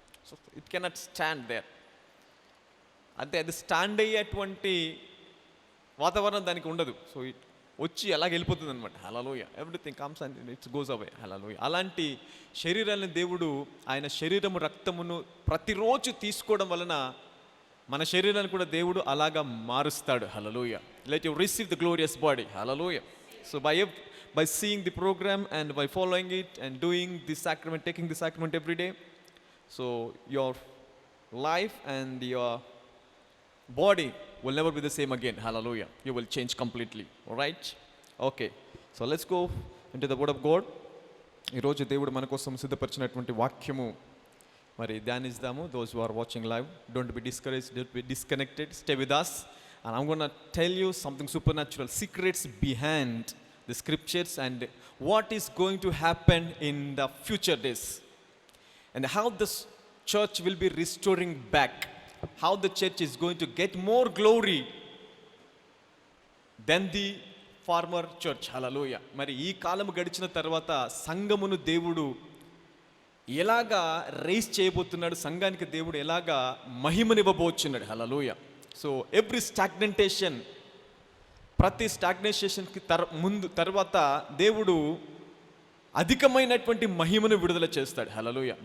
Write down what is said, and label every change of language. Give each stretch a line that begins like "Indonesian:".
English: So it cannot stand there.
Telugu: అంటే అది stand అయ్యేటువంటి వాతావరణం దానికి ఉండదు. సో ఇట్ వచ్చి అలాగ వెళ్ళిపోతుంది అనమాట. హల్లెలూయా.
English: Everything comes and it's goes away.
Telugu: హల్లెలూయా. అలాంటి శరీరాన్ని దేవుడు ఆయన శరీరము రక్తమును ప్రతిరోజు తీసుకోవడం వలన మన శరీరాన్ని కూడా దేవుడు అలాగా మారుస్తాడు.
English: Hallelujah. Let you receive the glorious body. Hallelujah. So by seeing the program and by following it and doing the sacrament, taking the sacrament every day, so your life and your body will never be the same again. Hallelujah. You will change completely. All right? Okay. So let's go into the word of God.
Telugu: ఈ రోజు దేవుడు మన కోసం సిద్ధపరిచినటువంటి వాక్యము మరి ధ్యానిద్దాము.
English: Those who are watching live, don't be discouraged, don't be disconnected. Stay with us and I'm going to tell you something supernatural, secrets behind the scriptures and what is going to happen in the future days and how this church will be restoring back, how the church is going to get more glory than the former church. Hallelujah.
Telugu: మరి ఈ కాలం గడిచిన తర్వాత సంఘమును దేవుడు ఎలాగా rise చేయబోతున్నాడు, సంఘానికి దేవుడు ఎలాగా మహిమనివ్వబోతున్నాడు. హల్లెలూయా.
English: so every stagnantation,
Telugu: ప్రతి స్టాగ్నేషన్కి తర్వాత దేవుడు అధికమైనటువంటి మహిమను విడుదల చేస్తాడు. హల్లెలూయా.